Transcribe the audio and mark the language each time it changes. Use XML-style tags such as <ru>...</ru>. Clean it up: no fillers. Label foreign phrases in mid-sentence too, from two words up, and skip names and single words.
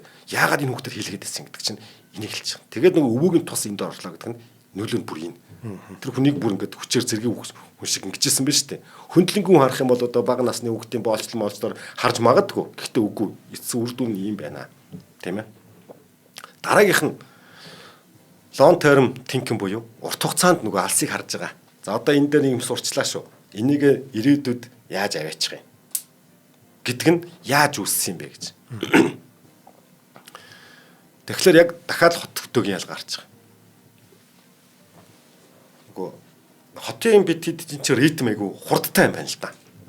<mn>Яагаад энэ хүүхдэд хийлгээд байсан гэдэг чинь энийг хэлж байгаа. Тэгээд нөгөө өвөөгийн тус энд орлоо гэдэг нь нөлөө нь бүр юм. Тэр хүнийг бүр ингээд хүчээр зэрэг хүн шиг ингэжсэн байна шүү дээ. Хөндлөнгөө харах юм бол одоо бага насны хүүхдийн боолчлол харж магадгүй. Гэхдээ үгүй. Эцсийн үр дүн юм байна. Тийм ээ. Дараагийнх нь</mn> <en>long term thinking</en> <mn>буюу урт хугацаанд нөгөө алсыг харж байгаа. За одоо энэ дээр нэг юм сурчлаа шүү. Энийг ирээдүйд яаж аваачих юм гэдг нь яаж үүссэн юм бэ гэж. Тэгэхээр яг дахиад хот хөтөөгийн ялгаа гарч байгаа. Нөгөө хотын бид чинь ритм айгу хурдтай юм байна л да.</mn>